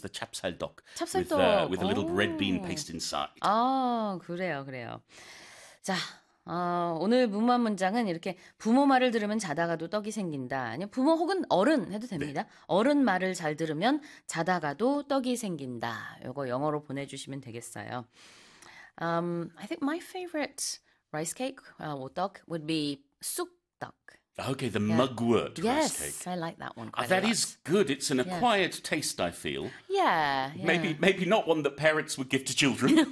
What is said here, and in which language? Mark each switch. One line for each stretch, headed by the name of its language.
English: The chapsal dok with a little red bean paste inside.
Korean: Oh, 그래요. 자. 오늘 문화 문장은 이렇게 부모 말을 들으면 자다가도 떡이 생긴다. 아니요, 부모 혹은 어른 해도 됩니다. 네. 어른 말을 잘 들으면 자다가도 떡이 생긴다. 이거 영어로 보내주시면 되겠어요.
English: I think my favorite rice cake or duck would be 쑥떡. Okay, the mugwort rice cake. Yes, I like that one quite a lot. That is good. It's an acquired taste, I feel. Yeah. Maybe not one that parents would give to children.